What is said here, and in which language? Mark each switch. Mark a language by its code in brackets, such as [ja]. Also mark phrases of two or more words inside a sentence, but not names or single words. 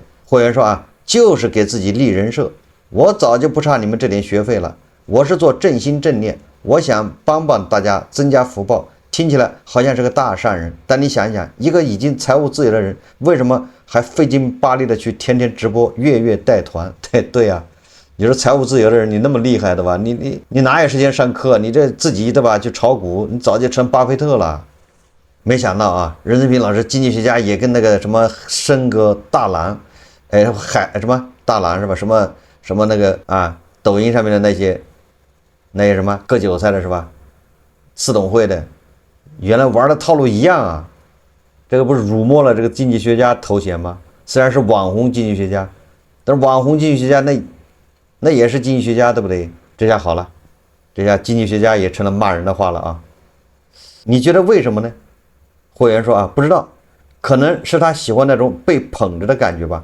[zh] 會員說啊，就是給自己立人設。我早就不差你們這點學費了，我是做正心正念，我想幫幫大家增加福報。聽起來好像是個大善人，但你想一想，一個已經財務自由的人，為什麼還費勁巴力的去天天直播，月月帶團？对啊，你說財務自由的人，你那麼厲害的吧？你哪有時間上課？你這自己对吧？去炒股，你早就成巴菲特了。沒想到啊，任泽平老師經濟學家也跟那個什麼申哥、大郎，什麼大郎是吧？什么那个啊，抖音上面的那些什么割韭菜的是吧？次董会的。原來玩的套路一樣啊，這個不是辱沒了這個經濟學家頭銜嗎？雖然是網紅經濟學家，但是網紅經濟學家那也是經濟學家，對不對？這下好了，這下經濟學家也成了罵人的話了啊。你覺得為什麼呢？會員說啊，不知道，可能是他喜歡那種被捧着的感覺吧。